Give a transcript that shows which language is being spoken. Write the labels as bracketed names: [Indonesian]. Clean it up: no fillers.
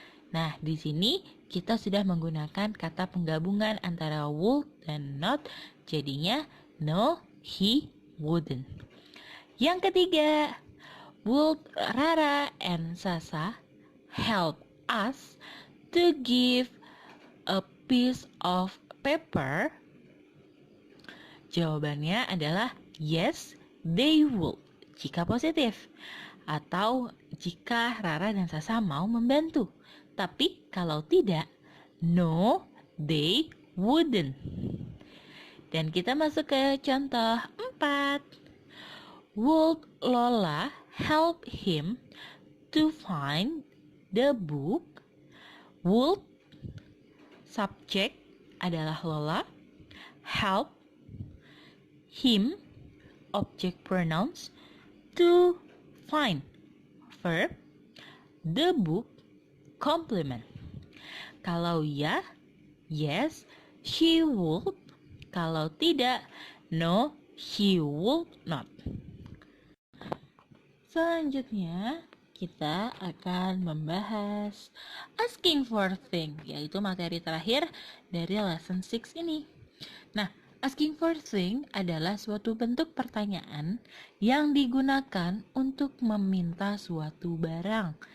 [Indonesian] Nah, di sini kita sudah menggunakan kata penggabungan antara would dan not, jadinya [English] no, he wouldn't. [Indonesian] Yang ketiga, [English] would Rara and Sasa help us to give a piece of paper? [Indonesian] Jawabannya adalah [English] yes, they would [Indonesian] jika positif, atau jika Rara dan Sasa mau membantu. Tapi kalau tidak, [English] no, they wouldn't. [Indonesian] Dan kita masuk ke contoh 4. [English] Would Lola help him to find the book? Would, [Indonesian] subjek adalah [English] Lola, help, him, object pronouns, to find, verb, the book, complement. [Indonesian] Kalau ya, [English] yes, she would. [Indonesian] Kalau tidak, [English] no, she would not. [Indonesian] Selanjutnya, kita akan membahas asking for things, yaitu materi terakhir dari lesson 6 ini. Nah, asking for things adalah suatu bentuk pertanyaan yang digunakan untuk meminta suatu barang.